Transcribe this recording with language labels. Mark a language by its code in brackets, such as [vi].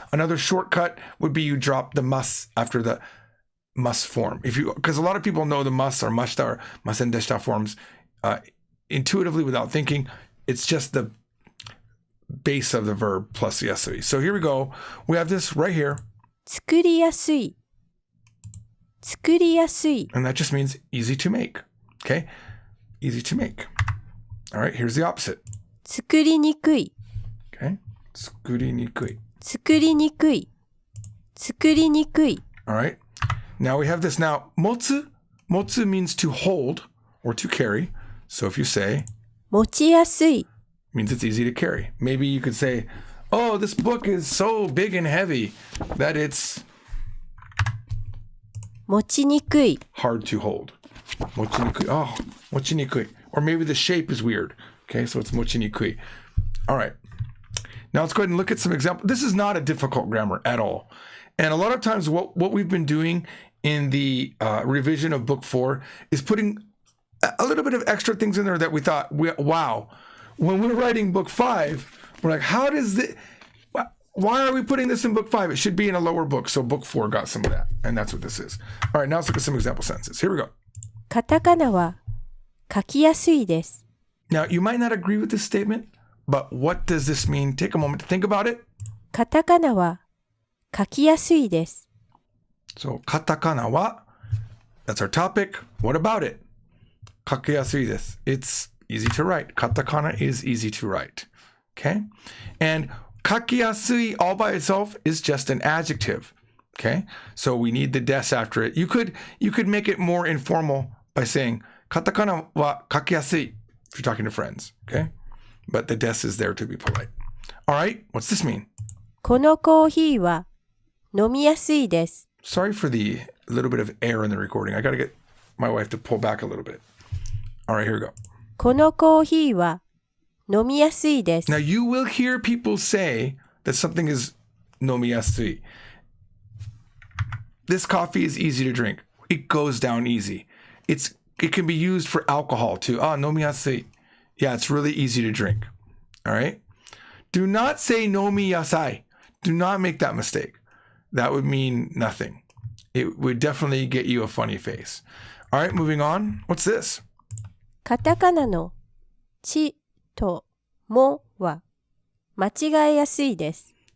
[en] Another shortcut would be you drop the mas after the mas form. Because a lot of people know the mas or mashita or masen deshita forms intuitively without thinking. It's just the base of the verb plus yasui. So here we go. We have this right here. [ja] 作りやすい作りやすい [en] And that just means easy to make. Okay? Easy to make. All right, here's the opposite. [ja] 作りにくい Okay? 作りにくい. 作りにくい作りにくい [en] All right. Now we have this. Now, motsu. Motsu means to hold or to carry. So if you say, [ja] 持ちやすい [en] means it's easy to carry. Maybe you could say, oh, this book is so big and heavy that it's [ja] 持ちにくい [en] hard to hold. [ja] Mochinikui. Oh, mochinikui. [en] Or maybe the shape is weird. Okay, so it's mochinikui. All right. Now let's go ahead and look at some examples. This is not a difficult grammar at all. And a lot of times what we've been doing in the revision of book 4 is putting a little bit of extra things in there that we thought, wow, when we're writing book 5, we're like, how does this, why are we putting this in book 5? It should be in a lower book. So book 4 got some of that. And that's what this is. All right, now let's look at some example sentences. Here we go. [ja] カタカナは書きやすいです [en] Now, you might not agree with this statement, but what does this mean? Take a moment to think about it. [ja] カタカナは書きやすいです [en] So, [ja] katakana wa, [en] that's our topic. What about it? [ja] Kakeyasui desu. [en] It's easy to write. Katakana is easy to write. Okay? And kakeyasui all by itself is just an adjective. Okay? So we need the des after it. You could make it more informal by saying [ja] katakana wa kakeyasui [en] if you're talking to friends. Okay? But the des is there to be polite. All right? What's this mean? [ja] このコーヒーは飲みやすいです [en] Sorry for the little bit of air in the recording. I got to get my wife to pull back a little bit. All right, here we go. [ja] このコーヒーは飲みやすいです [en] Now, you will hear people say that something is nomiyasui. This coffee is easy to drink. It goes down easy. It can be used for alcohol too. [ja] Ah, nomiyasui. [en] Yeah, it's really easy to drink. All right? Do not say nomiyasai. Do not make that mistake. That would mean nothing. It would definitely get you a funny face. All right, moving on. What's this? [ja] カタカナのちともは間違えやすいです